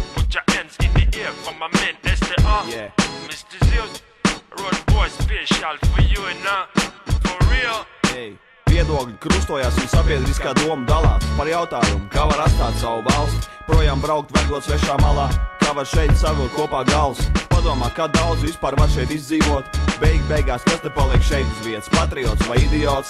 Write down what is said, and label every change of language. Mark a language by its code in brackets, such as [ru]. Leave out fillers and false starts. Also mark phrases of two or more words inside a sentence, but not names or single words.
[en] Put your hands in the air for my man STR. Yeah. Mr. Zeus, road boy special for you and for real. Hey. [lv] Viedokļi krustojās un sabiedriskā doma dalās par jautājumu, kā var atstāt savu valsti, projām braukt vergot svešā malā, kā var šeit savilkt kopā gals. Padomā, kā daudz vispār var šeit izdzīvot, beigās kas te paliek šeit uz vietas, patriots vai idiots.